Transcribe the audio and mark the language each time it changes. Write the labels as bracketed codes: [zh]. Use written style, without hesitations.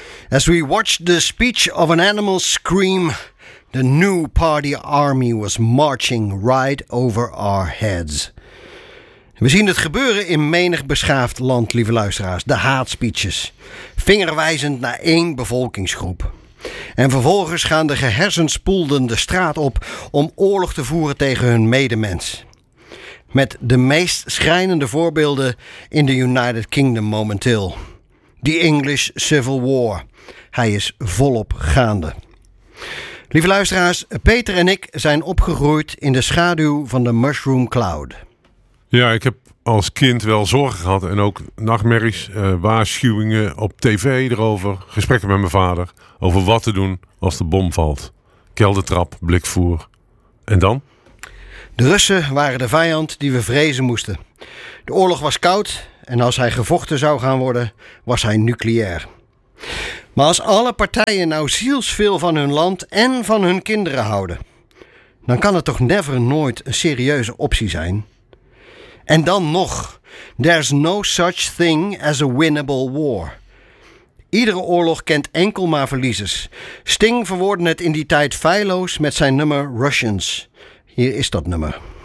[en] As we watched the speech of an animal scream, the new party army was marching right over our heads. [nl] We zien het gebeuren in menig beschaafd land, lieve luisteraars. De haatspeeches, vingerwijzend naar één bevolkingsgroep. En vervolgens gaan de gehersenspoelden de straat op om oorlog te voeren tegen hun medemens. Met de meest schrijnende voorbeelden in de United Kingdom momenteel. The English Civil War. Hij is volop gaande. Lieve luisteraars, Peter en ik zijn opgegroeid in de schaduw van de Mushroom Cloud. Ja, ik heb als kind wel zorgen gehad en ook nachtmerries, waarschuwingen op tv erover, gesprekken met mijn vader over wat te doen als de bom valt. Keldertrap, blikvoer. En dan? De Russen waren de vijand die we vrezen moesten. De oorlog was koud en als hij gevochten zou gaan worden, was hij nucleair. Maar als alle partijen nou zielsveel van hun land en van hun kinderen houden, dan kan het toch never nooit een serieuze optie zijn. En dan nog, [en] there's no such thing as a winnable war. [nl] Iedere oorlog kent enkel maar verliezers. Sting verwoordde het in die tijd feilloos met zijn nummer Russians. Hier is dat nummer.